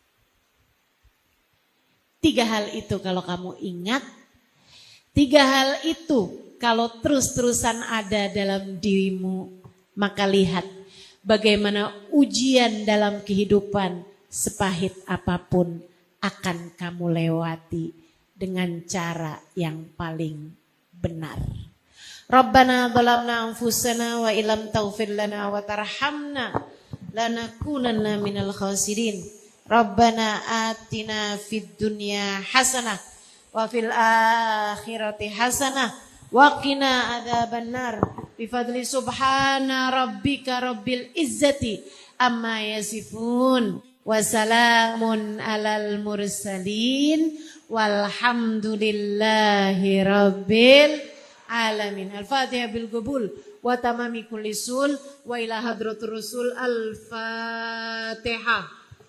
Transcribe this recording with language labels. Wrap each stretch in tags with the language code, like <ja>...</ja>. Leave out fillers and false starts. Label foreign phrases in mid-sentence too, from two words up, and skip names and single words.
<id>3 hal itu kalau kamu ingat, 3 hal itu kalau terus-terusan ada dalam dirimu, maka lihat bagaimana ujian dalam kehidupan sepahit apapun akan kamu lewati dengan cara yang paling benar.</id> <ar>ربنا ظلمنا أنفسنا وإن لم تغفر لنا وترحمنا لنكونن من الخاسرين. ربنا آتنا في الدنيا حسنة وفي الآخرة حسنة وقنا عذاب النار. بفضل سبحان ربك رب العزة عما يصفون. والسلام على المرسلين والحمد لله رب العالمين. الفاتحة بالقبول وتمام كل سول وإلى حضرة الرسول. Al-Fatihah.</ar>